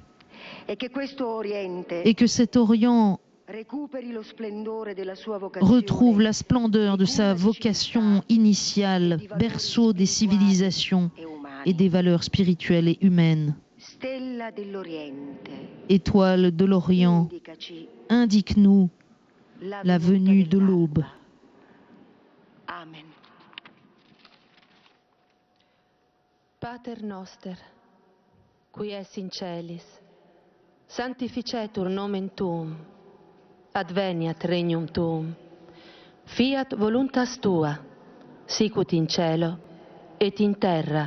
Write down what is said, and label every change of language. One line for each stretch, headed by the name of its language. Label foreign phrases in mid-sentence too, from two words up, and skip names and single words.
French: Et que cet Orient retrouve la splendeur de sa vocation initiale, berceau des civilisations et des valeurs spirituelles et humaines. Étoile de l'Orient, indique-nous la venue de l'aube. Amen.
Latin: Pater noster, qui es in celis, sanctificetur nomen tuum, adveniat regnum tuum, fiat voluntas tua, sicut in cielo et in terra.